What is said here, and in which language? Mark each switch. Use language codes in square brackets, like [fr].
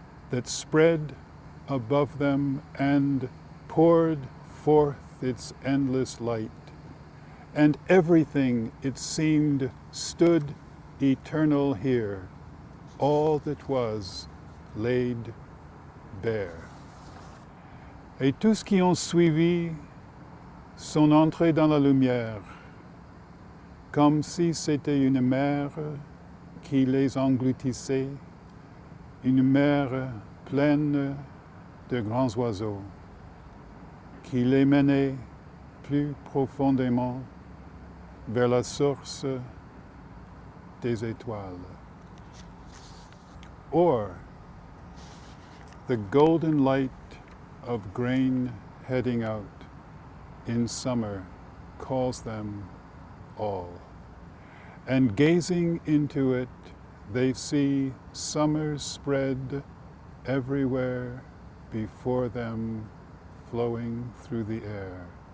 [en] that spread above them and poured forth its endless light, and everything, it seemed, stood eternal here, all that was laid bare. [fr] Et tous qui ont suivi sont entrés dans la lumière, comme si c'était une mer qui les engloutissait, une mer pleine de grands oiseaux, qui les menait plus profondément vers la source des étoiles. [en] Or, the golden light of grain heading out in summer calls them all. And gazing into it, they see summer spread everywhere before them, flowing through the air.